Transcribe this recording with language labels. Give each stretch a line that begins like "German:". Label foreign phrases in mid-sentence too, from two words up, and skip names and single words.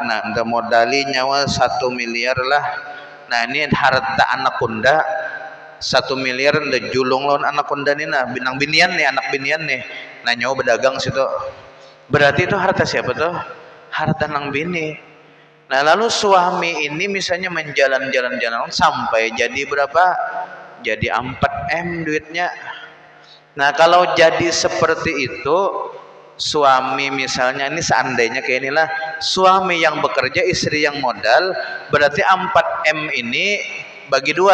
Banjar: Nah, anda modali nyawa 1 miliar lah. Nah, ini harta anak kunda 1 miliar anda julung lawan anak kunda nih. Nah, anak binian nih. Nah, nyawa berdagang situ. Berarti itu harta siapa tuh? Harta nang bini. Nah,
Indonesian: lalu suami ini misalnya menjalan-jalan sampai jadi berapa? Jadi 4 M duitnya. Nah, kalau jadi seperti itu suami misalnya ini seandainya kayak inilah, suami yang bekerja, istri yang modal, berarti 4M ini bagi 2.